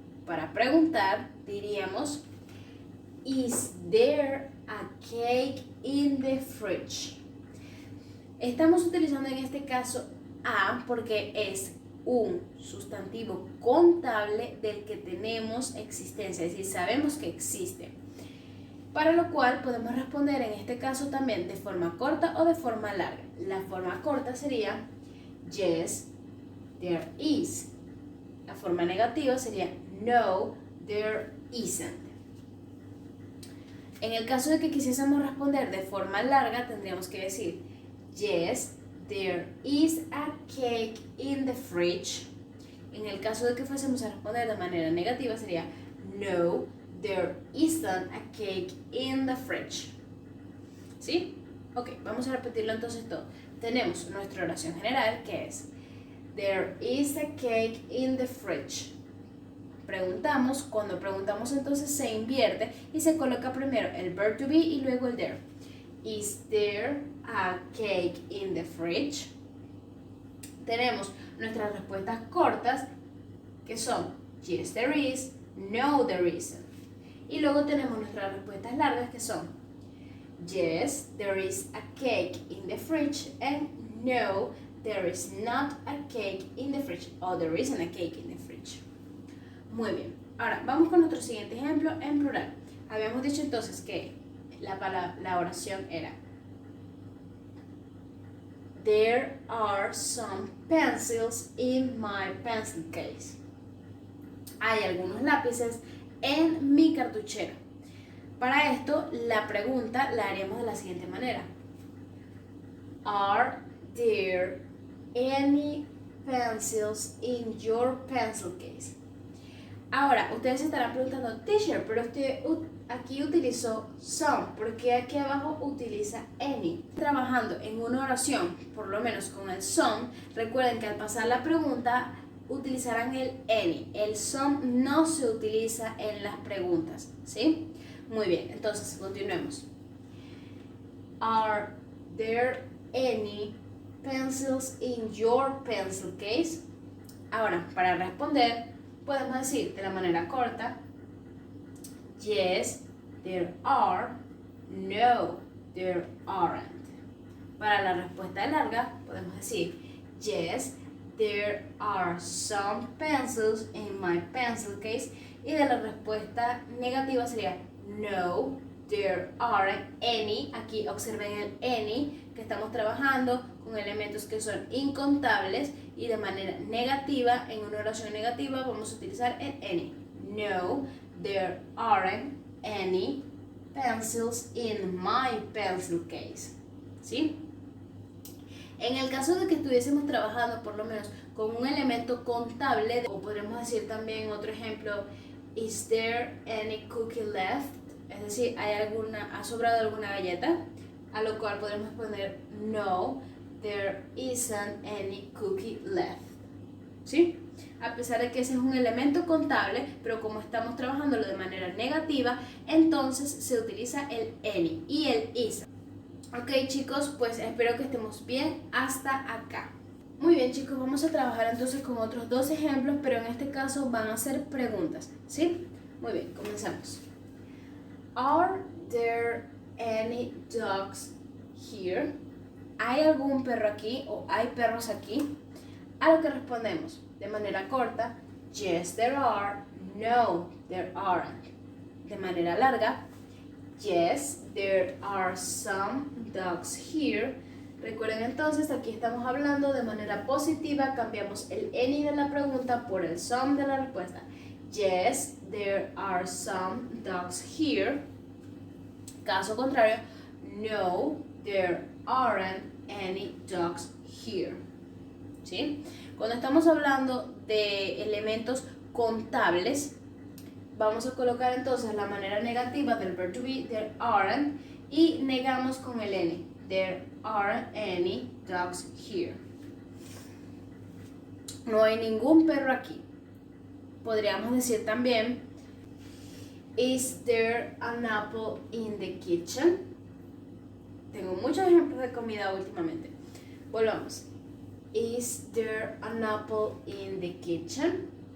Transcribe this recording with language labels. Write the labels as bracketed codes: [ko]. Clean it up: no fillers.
[es] Para preguntar diríamos, [en] is there a cake in the fridge? [es] Estamos utilizando en este caso a porque es un sustantivo contable del que tenemos existencia, es decir, sabemos que existe. Para lo cual podemos responder en este caso también de forma corta o de forma larga. La forma corta sería [en] yes, there is. [es] La forma negativa sería [en] no, there isn't. [es] En el caso de que quisiésemos responder de forma larga, tendríamos que decir [en] yes, there is a cake in the fridge. [es] En el caso de que fuésemos a responder de manera negativa, sería [en] no, there isn't a cake in the fridge. [es] ¿Sí? Ok, vamos a repetirlo entonces todo. Tenemos nuestra oración general que es [en] There is a cake in the fridge. [es] Preguntamos, cuando preguntamos entonces se invierte y se coloca primero el [en] verb to be [es] y luego el there. [en] Is there a cake in the fridge? [es] Tenemos nuestras respuestas cortas que son [en] yes there is, no there isn't. [es] Y luego tenemos nuestras respuestas largas que son [en] yes there is a cake in the fridge and no there is not a cake in the fridge or there isn't a cake in the fridge. [es] Muy bien, ahora vamos con nuestro siguiente ejemplo en plural. Habíamos dicho entonces que la oración era [en] There are some pencils in my pencil case. [es] Hay algunos lápices en mi cartuchera. Para esto, la pregunta la haríamos de la siguiente manera. [en] Are there any pencils in your pencil case? [es] Ahora, ustedes se estarán preguntando, [en] teacher, [es] pero usted aquí utilizó some, ¿por qué aquí abajo utiliza any? Trabajando en una oración, por lo menos con el some, recuerden que al pasar la pregunta utilizarán el any. El some no se utiliza en las preguntas, ¿sí? Muy bien, entonces continuemos. [en] Are there any pencils in your pencil case? [es] Ahora, para responder, podemos decir de la manera corta, [en] yes, there are, no, there aren't. [es] Para la respuesta larga, podemos decir, [en] yes, there are some pencils in my pencil case. [es] Y de la respuesta negativa sería, [en] no, there aren't any. [es] Aquí observen el any, que estamos trabajando con elementos que son incontables y de manera negativa, en una oración negativa vamos a utilizar el any. [en] No, there aren't any pencils in my pencil case. [es] ¿Sí? En el caso de que estuviésemos trabajando por lo menos con un elemento contable, o podríamos decir también otro ejemplo, [en] is there any cookie left? [es] Es decir, ¿ha sobrado alguna galleta? A lo cual podemos poner [en] no, there isn't any cookie left. [es] ¿Sí? A pesar de que ese es un elemento contable, pero como estamos trabajándolo de manera negativa, entonces se utiliza el any y el isn't. Ok chicos, pues espero que estemos bien hasta acá. Muy bien chicos, vamos a trabajar entonces con otros dos ejemplos, pero en este caso van a ser preguntas, ¿sí? Muy bien, comenzamos. [en] Are there any dogs here? [es] ¿Hay algún perro aquí o hay perros aquí? A lo que respondemos de manera corta, [en] yes there are, no there aren't. [es] De manera larga, [en] yes there are some dogs here. [es] Recuerden entonces, aquí estamos hablando de manera positiva, cambiamos el any de la pregunta por el some de la respuesta. [en] Yes, there are some dogs here. [es] Caso contrario, [en] no, there aren't any dogs here. [es] ¿Sí? Cuando estamos hablando de elementos contables, vamos a colocar entonces la manera negativa del [en] verb to be, there aren't, [es] y negamos con el any. [en] There aren't any dogs here. [es] No hay ningún perro aquí. Podríamos decir también, [en] is there an apple in the kitchen? [es] Tengo muchos ejemplos de comida últimamente. Volvamos. [en] Is there an apple in the kitchen?